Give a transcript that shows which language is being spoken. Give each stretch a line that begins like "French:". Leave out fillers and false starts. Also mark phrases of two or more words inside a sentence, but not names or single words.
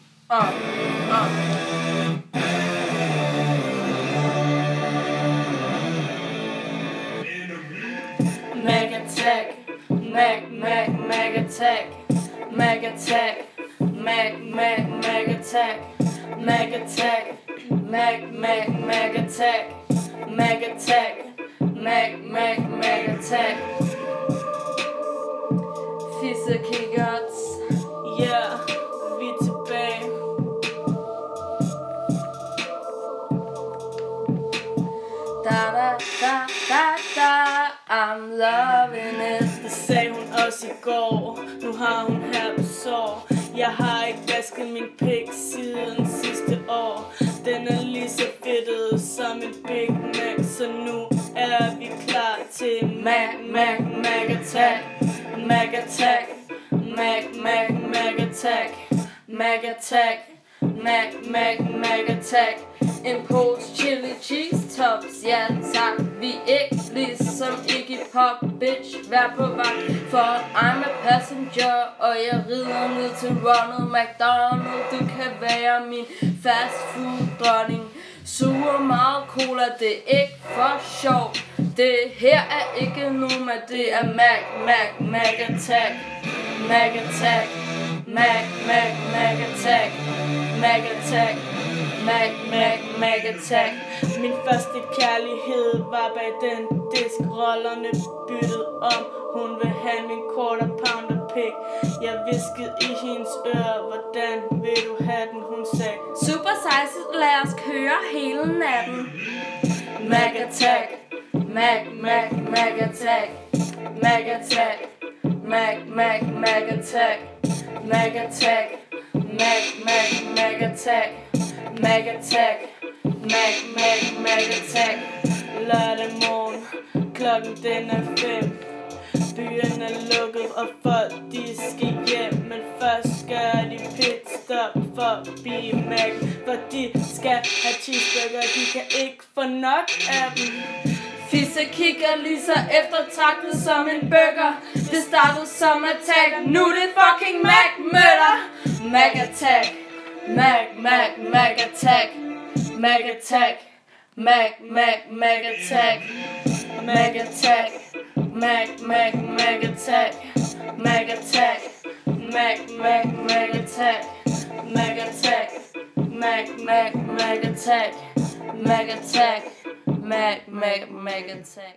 English: Mag attack, mag attack, mag attack, mag attack, mag attack, mag attack, mag attack, mag attack.
Danish: Fisse kikkerts, yeah, vi er tilbage.
English: I'm loving it.
Danish: Det sagde hun også i går. Nu har hun her på sår. Jeg har ikke vasket min pik siden sidste år. Den er lige så fedtet som en Big Mac. Så nu er vi klar til
English: mag attack, mag attack, mag attack, mag attack, mag attack.
Danish: En pose chili cheese tops, ja tak. Vi ikke ligesom Iggy Pop, bitch, vær på vagt.
English: For I'm a passenger,
Danish: og jeg rider ned til Ronald McDonald. Du kan være min
English: fast food
Danish: dronning. Suger meget cola, det er ikke for sjov. Det her er ikke Noma, det er
English: mag attack, mag attack, mag attack, mag attack, mag attack.
Danish: Min første kærlighed var bag den disk. Rollerne byttede om. Hun vil have min quarter pounder pik. Jeg viskede i hendes øre, hvordan vil du have den? Hun sagde,
English: super size,
Danish: lad os køre hele natten.
English: Mag attack, mag attack, mag attack, mag attack, mag attack, mag attack, mag attack, mag attack.
Danish: Lørdag morgen, klokken den er 5. Byen er lukket, og folk de skal hjem. Men først gør de pitstop forbi Mac, for de skal have cheeseburger, de kan ikke få nok af dem. Fisse kigger lige så eftertragtet som en burger. Det startede som attack, nu det fucking Mac-møller.
English: Mag attack, mag attack, mag attack, mag attack, mag attack, mag attack, mag attack, mag attack, mag attack, mag attack, mag attack, mag attack.